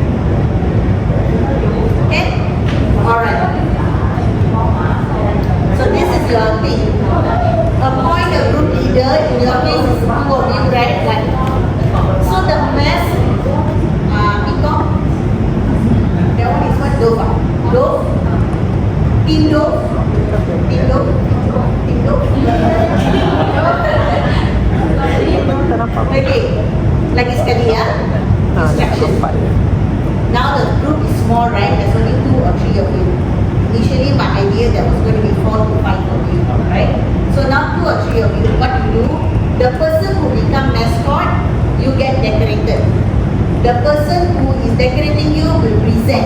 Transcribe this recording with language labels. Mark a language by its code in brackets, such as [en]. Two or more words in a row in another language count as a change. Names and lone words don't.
[en] Okay, alright. So this is your thing. Appoint a group leader. In your case, is 2 of you, right? One. So the mass, peacock. That one is what? Dove. Dove. Team Dove. Team Dove. Team Dove. Okay. [ms] Lagi sekali ya. [en] Instruction. Now the group is small, right? There's only 2 or 3 of you. Initially, my idea there was going to be 4 to 5 of you, right? So now 2 or 3 of you, what you do, the person who become mascot, you get decorated. The person who is decorating you will present.